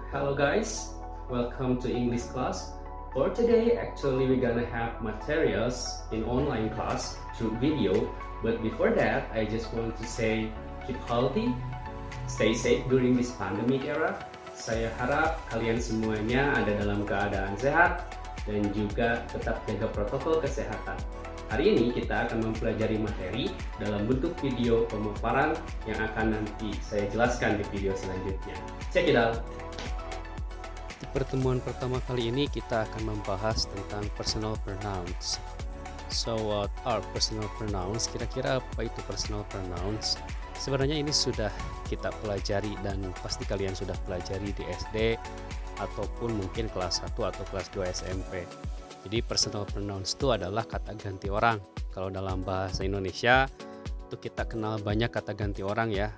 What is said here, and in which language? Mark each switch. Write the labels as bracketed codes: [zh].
[en] Hello guys, welcome to English class. For today, actually we're gonna have materials in online class through video. But before that, I just want to say keep healthy, stay safe during this pandemic era. [id] Saya harap kalian semuanya ada dalam keadaan sehat dan juga tetap jaga protokol kesehatan. Hari ini kita akan mempelajari materi dalam bentuk video pemaparan yang akan nanti saya jelaskan di video selanjutnya. [en] Check it out! [id] Di pertemuan pertama kali ini kita akan membahas tentang personal pronouns. [en] So what are personal pronouns? [id] Kira-kira apa itu personal pronouns? Sebenarnya ini sudah kita pelajari dan pasti kalian sudah pelajari di SD ataupun mungkin kelas 1 atau kelas 2 SMP. Jadi personal pronouns itu adalah kata ganti orang. Kalau dalam bahasa Indonesia itu kita kenal banyak kata ganti orang ya.